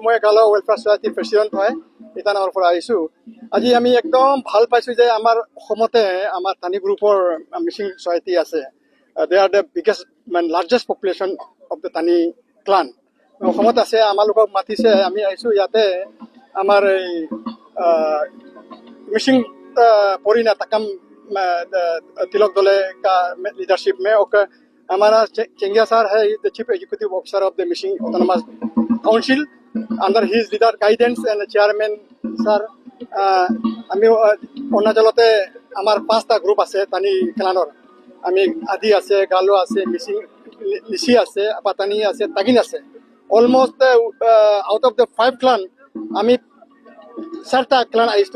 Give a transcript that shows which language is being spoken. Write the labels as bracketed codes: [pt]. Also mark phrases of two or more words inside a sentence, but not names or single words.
[as] মই গালো ৱেলফেয়াৰ ছ'চাইটিৰ প্ৰেচিডেণ্ট হয়, ইটানগৰৰ পৰা আহিছোঁ। আজি আমি একদম ভাল পাইছোঁ যে আমাৰ অসমতে আমাৰ টানি গ্ৰুপৰ মিচিং ছ'চাইটি আছে। [en] they are the biggest largest population of the Tani clan [as] অসমত আছে। আমালোকক মাতিছে, আমি আহিছোঁ ইয়াতে। আমাৰ এই [hi] मिसिंग पोरीना तकम तिलक दले का लीडरशिप में और हमारा चेंगिया सर है [en] the chief executive officer of the Mising Autonomous Council under his leader guidance and chairman sir [as] আমি অৰুণাচলতে আমাৰ 5টা গ্ৰুপ আছে টানি ক্লানৰ। আমি আদি আছে, গালো আছে, মিচিং লিচি আছে, পাতানি আছে, তাগিন আছে। [en] almost out of the 5 clan [as] আমি 4টা ক্লান আহিছোঁ।